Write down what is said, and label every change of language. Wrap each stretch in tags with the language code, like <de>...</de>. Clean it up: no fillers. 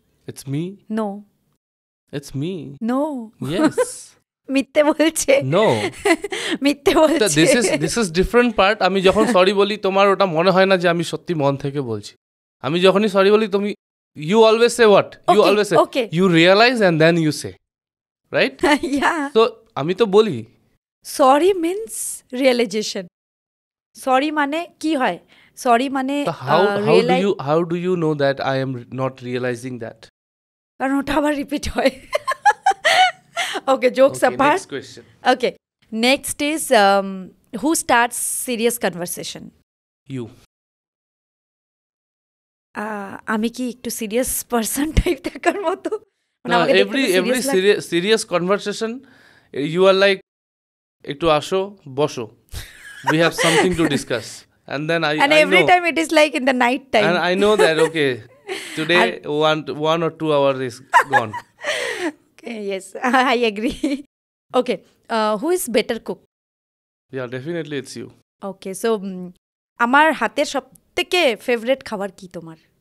<en>It's me. No, it's me. No, yes.</en> <bn>মিথ্যে বলছে।</bn> <en>no,</en> <bn>মিথ্যে বলছে।</bn> <en>This is different part.</en> <bn>আমি যখন সরি বলি তোমার ওটা মনে হয় না যে আমি সত্যি মন থেকে বলছি। আমি যখনই সরি বলি তুমি</bn> <en>you always say what? You always say you realize and then you say, right? Yeah.</en> <bn>So আমি তো বলি</bn> <en>sorry means realization.</en> <bn>sorry মানে কি হয়? sorry মানে</bn> <en>how do you know that I am not realizing that?</en> <bn>কারণ ওটা আবার রিপিট হয়।</bn> <en>Okay, jokes apart. Next question. Okay, next is who starts serious conversation? You.</en> <bn>আমি কি একটু সিরিয়াস পারসন টাইপ দেখার মতো?</bn> <en>every serious conversation you are like</en> <bn>একটু আসো বসো,</bn> <en>we have something to discuss, and then I every time it is like in the night time, and I know that okay today 1 or 2 hours is gone. Okay, yes, I agree. Okay, who is better cook? Yeah, definitely it's you.</en> <bn>Okay, so আমার হাতের সব থেকে favourite খাবার কি তোমার?</bn>